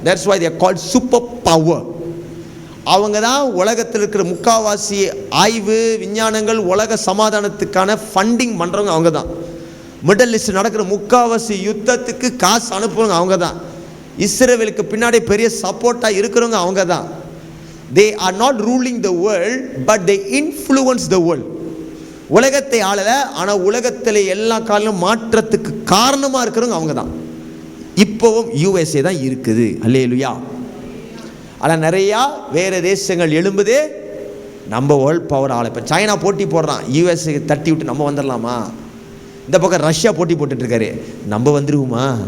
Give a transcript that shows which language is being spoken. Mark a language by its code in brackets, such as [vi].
[en] That's why they are called super power. [ta] அவங்க தான் உலகத்தில் இருக்கிற முக்காவாசி ஆய்வு விஞ்ஞானங்கள் உலக சமாதானத்துக்கான ஃபண்டிங் பண்ணுறவங்க அவங்க தான். மிடில் ஈஸ்ட் நடக்கிற முக்காவாசி யுத்தத்துக்கு காசு அனுப்புறவங்க அவங்க தான். இஸ்ரேலுக்கு பின்னாடி பெரிய சப்போர்ட்டாக இருக்கிறவங்க அவங்க தான். [en] they are not ruling the world, but they influence the world. [ta] உலகத்தை ஆளல, ஆனால் உலகத்தில் எல்லா காலம் மாற்றத்துக்கு காரணமாக இருக்கிறவங்க அவங்க தான். இப்போவும் USA தான் இருக்குது. அல்லேலூயா. ஆனால் நிறையா வேறு தேசங்கள் எழும்புது, நம்ம வேர்ல்ட் பவர் ஆள. இப்போ சைனா போட்டி போடுறான், USA தட்டி விட்டு நம்ம வந்துடலாமா? இந்த பக்கம் ரஷ்யா போட்டி போட்டுட்ருக்காரு, நம்ம வந்துடுவோமா?